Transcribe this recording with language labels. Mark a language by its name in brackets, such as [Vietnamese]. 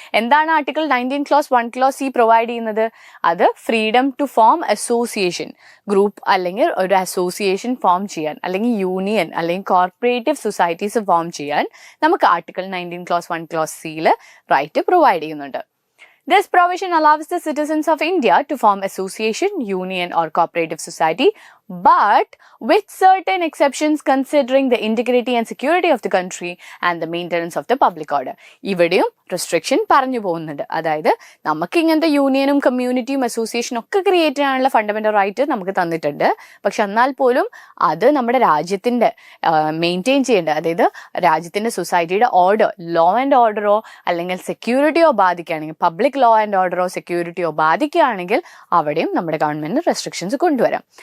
[Malayalam] എന്താണ് article 19 close 1 close C provide ചെയ്യുന്നത്? അത് freedom to form association, group അല്ലെങ്കിൽ ഒരു അസോസിയേഷൻ ഫോം ചെയ്യാൻ, അല്ലെങ്കിൽ യൂണിയൻ അല്ലെങ്കിൽ കോർപ്പറേറ്റീവ് സൊസൈറ്റീസ് ഫോം ചെയ്യാൻ നമുക്ക് ആർട്ടിക്കിൾ 19 ക്ലോസ് 1 ക്ലോസ് സിയിൽ റൈറ്റ് പ്രൊവൈഡ് ചെയ്യുന്നുണ്ട്. [English] This provision allows the citizens of India to form association, union or cooperative society, but with certain exceptions considering the integrity and security of the country and the maintenance of the public order. [Malayalam] ഇവിടെയും restriction പറഞ്ഞു പോകുന്നുണ്ട്. അതായത് നമുക്ക് ഇങ്ങനത്തെ യൂണിയനും കമ്മ്യൂണിറ്റിയും അസോസിയേഷനും ഒക്കെ create ചെയ്യാനുള്ള ഫണ്ടമെന്റൽ റൈറ്റ് നമുക്ക് തന്നിട്ടുണ്ട്. പക്ഷെ എന്നാൽ പോലും അത് നമ്മുടെ രാജ്യത്തിന്റെ മെയിൻറ്റെയിൻ ചെയ്യേണ്ട, അതായത് രാജ്യത്തിന്റെ സൊസൈറ്റിയുടെ ഓർഡർ, ലോ ആൻഡ് ഓർഡറോ അല്ലെങ്കിൽ സെക്യൂരിറ്റിയോ ബാധിക്കുകയാണെങ്കിൽ, പബ്ലിക് ലോ ആൻഡ് ഓർഡറോ സെക്യൂരിറ്റിയോ ബാധിക്കുകയാണെങ്കിൽ അവിടെയും നമ്മുടെ ഗവൺമെന്റിന് റെസ്ട്രിക്ഷൻസ് കൊണ്ടുവരാം.